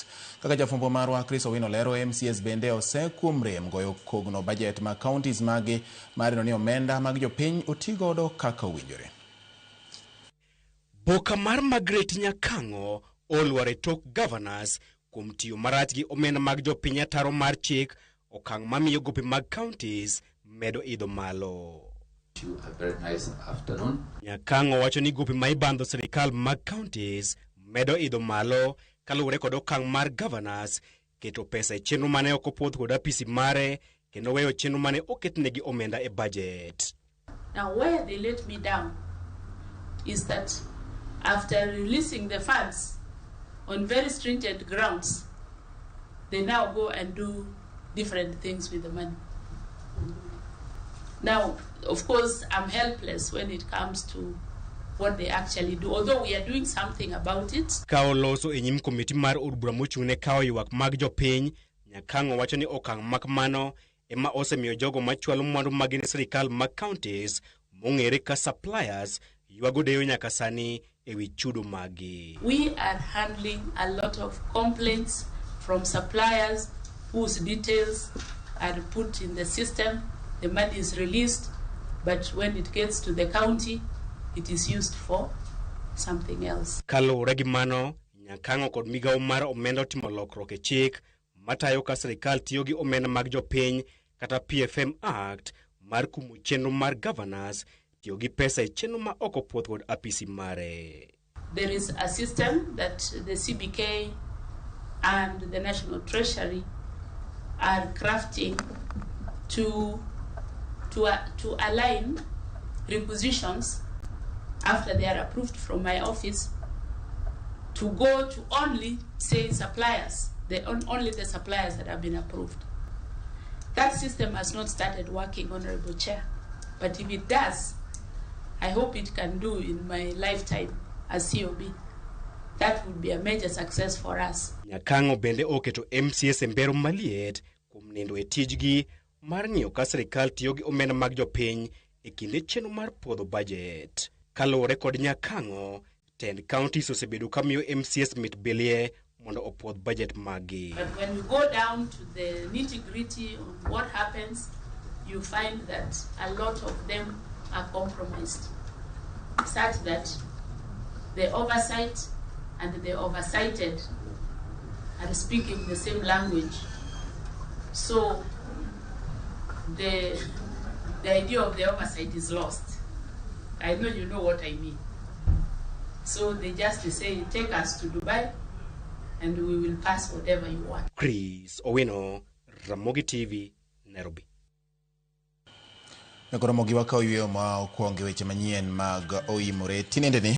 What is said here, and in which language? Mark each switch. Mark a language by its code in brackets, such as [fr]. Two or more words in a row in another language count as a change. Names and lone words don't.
[luo] Kaka jafumbo marwa Chris Owino lero, MCS bende osekuom rem goyo kogno budget ma counties magi marino ni omenda mag jopiny otigodo kaka owinjore. Boka mar Margaret NYAKANG'O olware tok governors kuom tiyo marach gi omenda mag jopiny ataro mar chik okang' mamiyo gope mag counties medo idho malo. [en] A very nice afternoon. [luo] NYAKANG'O wacho ni gope ma ibandho sirikal mag counties medo idho malo kaluwore kod okang' mar governors keto pesa e chenro mane ok opuodh kod apisi mare kendo weyo chenro mane oketnegi omenda e budget. [en] Now where they let me down is that after releasing the funds on very stringent grounds, they now go and do different things with the money. Now, of course, I'm helpless when it comes to what they actually do, although we are doing something about it. [luo] Kaoloso e nyim komiti mar od bura mochung'ne kawo ywak mag jopiny, NYAKANG'O wacho ni okang' makmano ema osemiyo jogo machwalo mwandu mag sirikal mag counties mong'ere ka suppliers ywago deyo nyaka sani ewi chudo magi. [en] We are handling a lot of complaints from suppliers whose details are put in the system. The money is released, but when it gets to the county, it is used for something else. [luo] Kalure gi mano, NYAKANG'O kod migawo mar omenda otimo lokruok e chik matayo ka sirikal tiyo gi omenda mag jopiny kata PFM Act mar kumo chenro mar governors tiyo gi pesa e chenro ma ok opuodh kod apisi mare. [en] There is a system that the CBK and the National Treasury are crafting to align requisitions after they are approved from my office to go to only, say, suppliers, only the suppliers that have been approved. That system has not started working, Honorable Chair, but if it does, I hope it can do in my lifetime as COB. That would be a major success for us. [luo] NYAKANG'O bende oketo MCS mbero maliet kuom nindo e tijgi mar ng'iyo ka sirikal tiyo gi omenda mag jopiny e kinde chenro mar puodho budget. Kalore kod NYAKANG'O, tend counties osebedo kamiyo MCS mit belie mondo opuodh budget magi. [en] But when you go down to the nitty-gritty of what happens, you find that a lot of them are compromised, such that the oversight and the oversighted are speaking the same language. So the idea of the oversight is lost. I know you know what I mean. So they just say, take us to Dubai and we will pass whatever you want. Chris Owino, Ramogi TV, Nairobi. [luo] Ramogi wakaw yweyo ma okuongo weche manyien mag oimore tinende ni